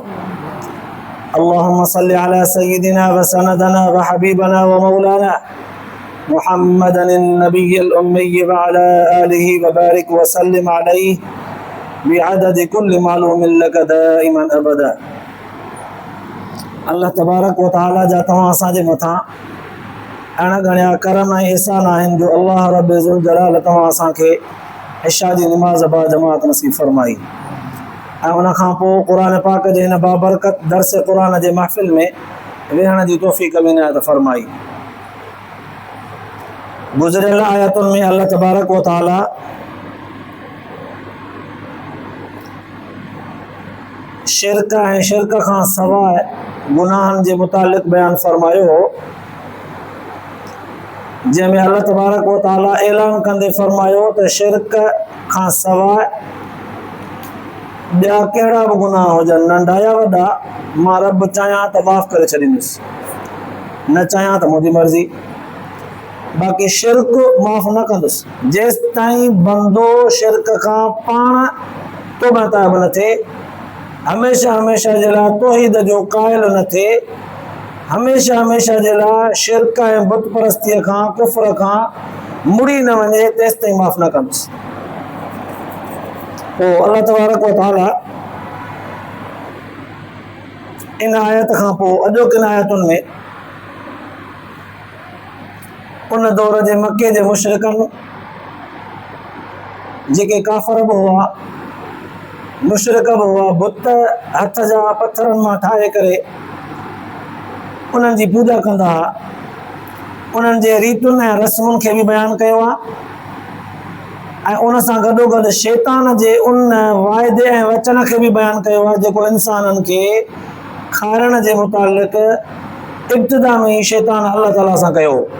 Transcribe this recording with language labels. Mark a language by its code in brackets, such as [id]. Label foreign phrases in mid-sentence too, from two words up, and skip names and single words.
[ar] اللهم صل على سيدنا وسندنا وحبيبنا ومولانا محمد النبي الأمي وعلى آله وبارك وسلم عليه بعدد كل معلوم لك دائما أبدا. الله تبارك وتعالى [sd] जा तव्हां असांजे मथां अहिड़ा घणा करम ऐं एहसान आहिनि जो अल्लाह रब [ar] ذو الجلال [sd] तव्हां असांखे इशा जी निमाज़ बा जमात नसीब फरमाई ऐं उन खां पोइ क़ुर पाक जे हिन बाबरकत दर्स क़ुर जे महफ़िल में वेहण जी तौफ़ीक़ बि इनायत फरमाई। गुज़िरियल आयतुनि में [ar] الله تبارك وتعالى [sd] शिरक ऐं शिरक खां सवाइ गुनाहनि जे मुतालिक़ बयान फरमायो हो, जंहिंमें [ar] الله تبارك وتعالى [sd] ऐलान कंदे फरमायो त शिरक खां सवाइ ॿिया कहिड़ा बि गुनाह हुजनि, नंढा या वॾा, मां रब चाहियां त माफ़ करे छॾींदुसि, न चाहियां त मुंहिंजी मर्ज़ी। बाक़ी शिरक माफ़ न कंदुसि जेसि ताईं बंदो शिरक खां पाण तौबा ताइब न थिए, हमेशा हमेशा जे लाइ तौहीद जो क़ाइल न थिए, हमेशा हमेशा जे लाइ शिरक ऐं बुत परस्तीअ खां कुफ्र खां मुड़ी न वञे, तेसि ताईं माफ़ न कंदुसि। पोइ [ar] الله تبارك وتعالى [sd] इन आयत खां पोइ अॼोकिन आयतुनि में उन दौर जे मके जे मुशरिकनि जेके काफ़र बि हुआ, मुशरिक बि हुआ, बुत हथ जा पथरनि मां ठाहे करे उन्हनि जी पूॼा कंदा हुआ, उन्हनि जे रीतुनि ऐं रस्मुनि खे बि बयानु कयो आहे ऐं उन सां गॾोगॾु शैतान जे उन वाइदे ऐं वचन खे बि बयानु कयो आहे जेको इंसाननि खे खाइण जे मुतालिक़ इब्तिदा में ई शैतान अल्लाह ताला सां कयो।